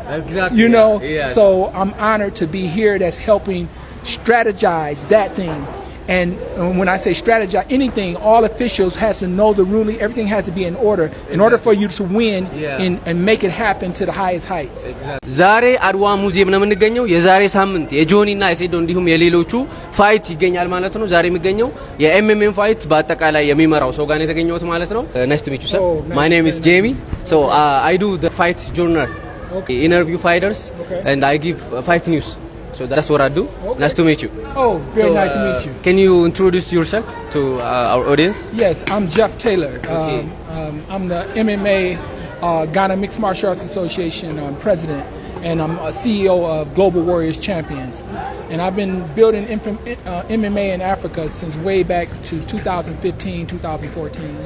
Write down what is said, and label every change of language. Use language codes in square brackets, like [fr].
[en] Exactly. You know, Yeah. so I'm honored to be here that's helping strategize that thing. And when I say strategize anything, all officials has to know the ruling. Everything has to be in order for you to win and make it happen to the highest heights. [am] ዛሬ አድዋ ሙዚየም ነው የምንገኘው። የዛሬ ሳምንት የጆኒ እና የሴዶ እንዲሁም የሌሎቹ ፋይት ይገኛል ማለት ነው። ዛሬ የሚገኘው የኤምኤምኤም ፋይት በአጠቃላይ የሚመራው ሰው ጋር ነው የተገኘሁት ማለት ነው። [en] ናይስ ቱ ሚት ዩ ሰር። ማይ ኔም ኢዝ ጄሚ። ሶ አይ ዱ ዘ ፋይት ጆርናል ኢንተርቪው ፋይተርስ ኤንድ አይ ጊቭ ፋይት ኒውስ. So that's what I do. Okay. Nice to meet you. Oh, very nice to meet you. Can you introduce yourself to our audience? Yes, I'm Jeff Taylor. I'm the MMA Ghana Mixed Martial Arts Association president, and I'm a CEO of Global Warriors Champions. And I've been building MMA in Africa since way back to 2015, 2014.